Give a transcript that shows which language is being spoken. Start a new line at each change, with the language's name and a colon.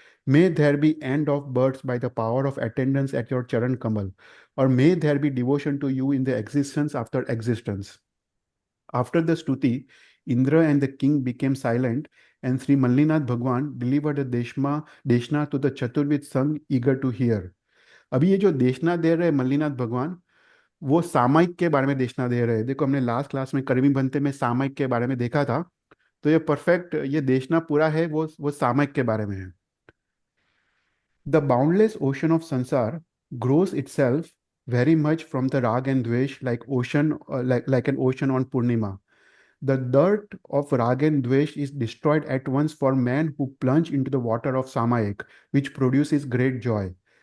English: May there be end of births by the power of attendance at your Charan Kamal, or may there be devotion to you in the existence after existence. After the stuti, Indra and the king became silent, and Sri Mallinath Bhagwan delivered the Deshna to the Chaturvid Sangh eager to hear.
Hindi: अभी ये जो देशना दे रहे मल्लीनाथ भगवान, वो सामायिक के बारे में देशना दे रहे हैं. देखो, हमने लास्ट क्लास में करमी बनते में सामायिक के बारे में देखा था, तो ये परफेक्ट, ये देशना पूरा है वो सामायिक के बारे में है.
English: The boundless ocean of sansar grows itself very much from the rag and dvesh like an ocean on Purnima. The dirt of rag and dvesh is destroyed at once for men who plunge into the water of samayik, which produces great joy.